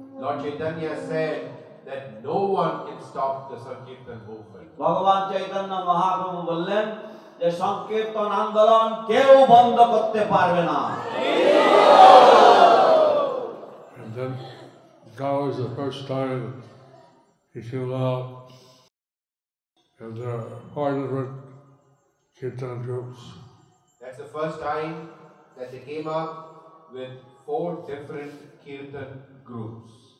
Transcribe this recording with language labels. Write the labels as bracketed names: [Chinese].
[English] Lord Chaitanya said that no one can stop the Sankirtan movement. [Bangla] ভগবান চৈতন্য মহাপ্রভু বললেন যে সংকীর্তন আন্দোলন কেউ বন্ধ করতে পারবে না। [English] And then that was the first time he came out, and there are 4 different Kirtan groups. That's the first time that they came up with 4 different Kirtan groups.